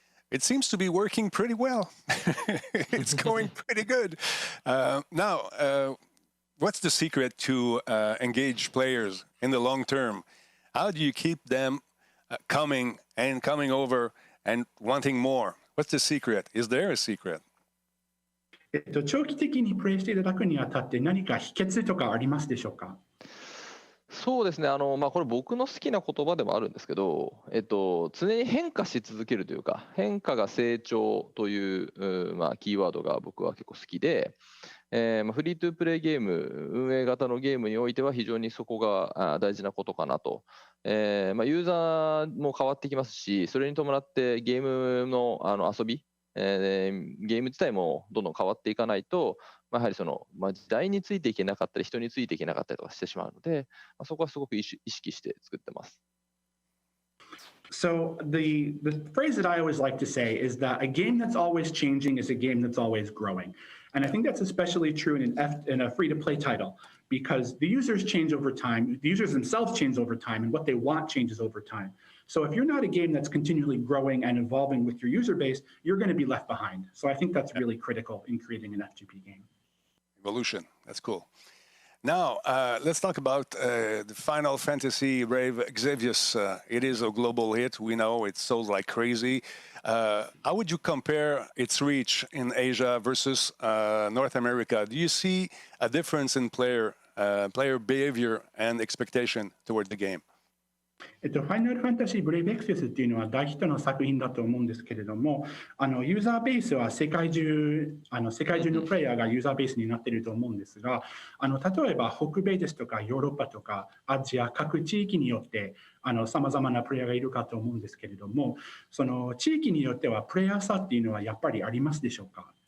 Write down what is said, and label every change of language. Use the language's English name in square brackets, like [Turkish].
[English] It seems to be working pretty well. It's going pretty good. Now, what's the secret to engage players in the long term? How do you keep them coming over and wanting more? What's the secret? Is there a secret? [Japanese] 長期的にプレイしていただくにあたって何か秘訣とかありますでしょうか？そうですね、これ僕の好きな言葉でもあるんですけど、常に変化し続けるというか、変化が成長という、キーワードが僕は結構好きで、フリートゥープレイゲーム、運営型のゲームにおいては非常にそこが大事なことかなと。ユーザーも変わってきますし、それに伴ってゲームの遊び、ゲーム自体もどんどん変わっていかないと、やはり時代についていけなかったり、人についていけなかったりとかしてしまうので、そこはすごく意識して作ってます。 [English] So the phrase that I always like to say is that a game that's always changing is a game that's always growing. And I think that's especially true in a free-to-play title, because the users change over time, the users themselves change over time, and what they want changes over time. So if you're not a game that's continually growing and evolving with your user base, you're going to be left behind. So I think that's really critical in creating an FGP game. Evolution, that's cool. Now, let's talk about the Final Fantasy Brave Exvius. It is a global hit. We know it sold like crazy. How would you compare its reach in Asia versus North America? Do you see a difference in player behavior and expectation toward the game? [Japanese] ファイナルファンタジーブレイブエクセスっていうのは大ヒットの作品だと思うんですけれども、ユーザーベースは世界中のプレイヤーがユーザーベースになっていると思うんですが、例えば北米ですとかヨーロッパとかアジア各地域によってさまざまなプレイヤーがいるかと思うんですけれども、その地域によってはプレイヤー差っていうのはやっぱりありますでしょうか？